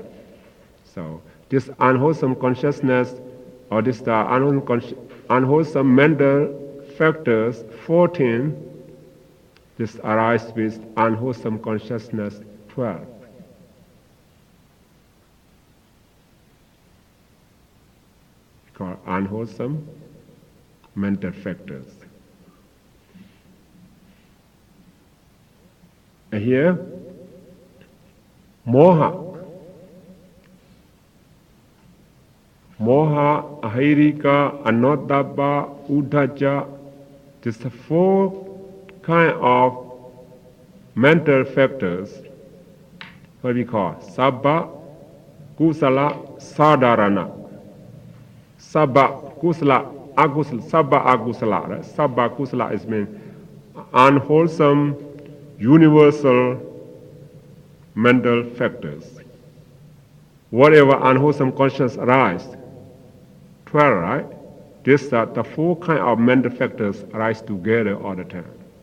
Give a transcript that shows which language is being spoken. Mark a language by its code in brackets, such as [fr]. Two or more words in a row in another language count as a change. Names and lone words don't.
[en] So this unwholesome consciousness or this unwholesome mental factors 14, this arise with unwholesome consciousness 12. Called unwholesome mental factors. And here, [pi] moha, ahirika, anodabba, uddhaja. [en] These are four kind of mental factors. What we call [pi] sabba, kusala, sadharana. Sabba, kusala, agusala, sabba agusala. [en] Right? [pi] Sabba kusala [en] is mean unwholesome, universal mental factors. Whatever unwholesome consciousness arise, 12, right? These are the four kind of mental factors arise together all the time.